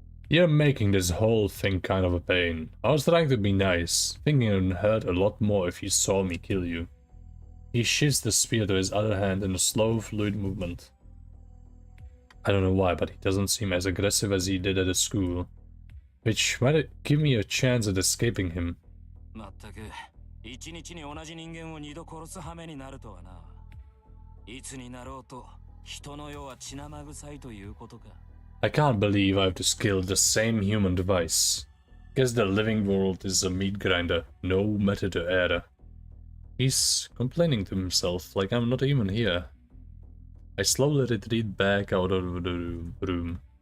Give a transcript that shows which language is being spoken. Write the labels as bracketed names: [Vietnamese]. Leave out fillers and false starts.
[English] You're making this whole thing kind of a pain. I was trying to be nice, thinking it would hurt a lot more if you saw me kill you. He shifts the spear to his other hand in a slow, fluid movement. I don't know why, but he doesn't seem as aggressive as he did at the school, which might give me a chance at escaping him. [Japanese] 一日に同じ人間を二度殺す羽目になるとはな。いつになろうと人の世は血生臭いということか。 [English] I can't believe I have to skill the same human device. Guess the living world is a meat grinder, no matter the era. He's complaining to himself like I'm not even here. I slowly retreat back out of the room.